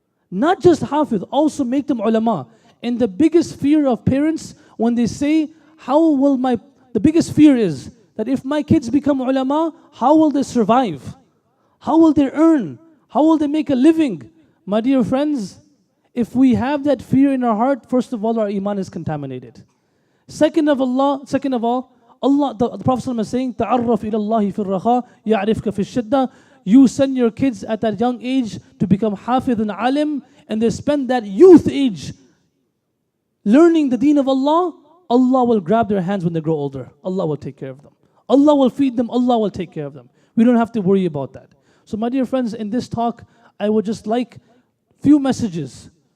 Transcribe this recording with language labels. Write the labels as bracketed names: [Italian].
[English] Not just hafiz, also make them ulama. And the biggest fear of parents when they say, the biggest fear is that if my kids become ulama, how will they survive? How will they earn? How will they make a living? My dear friends, if we have that fear in our heart, first of all, our iman is contaminated. Second of all, the Prophet ﷺ is saying, [Arabic] تَعَرَّفْ إِلَى اللَّهِ فِي الرَّخَاءِ يَعْرِفْكَ فِي الشِّدَّةِ. [English] You send your kids at that young age to become hafiz and alim, and they spend that youth age learning the deen of Allah. Allah will grab their hands when they grow older. Allah will take care of them. Allah will feed them. Allah will take care of them. We don't have to worry about that. So my dear friends, in this talk, I would just like few messages.